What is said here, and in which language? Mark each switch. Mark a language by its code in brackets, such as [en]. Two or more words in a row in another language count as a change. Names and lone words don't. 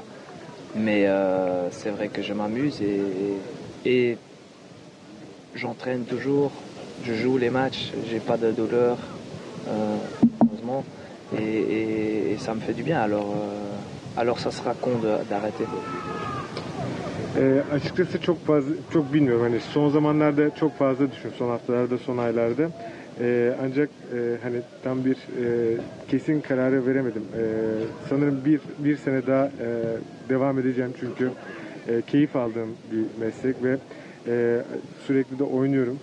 [fr] Mais c'est vrai que je m'amuse et j'entraîne toujours. Je joue les matchs, j'ai pas de douleur, heureusement, et ça me fait du bien. Alors ça sera con d'arrêter. [tr] Açıkçası çok bilmiyorum. Hani son zamanlarda çok fazla düşün, son haftalarda, son aylarda. Ancak hani tam bir kesin kararı veremedim. Sanırım bir sene daha devam edeceğim çünkü keyif aldığım bir meslek ve sürekli de oynuyorum.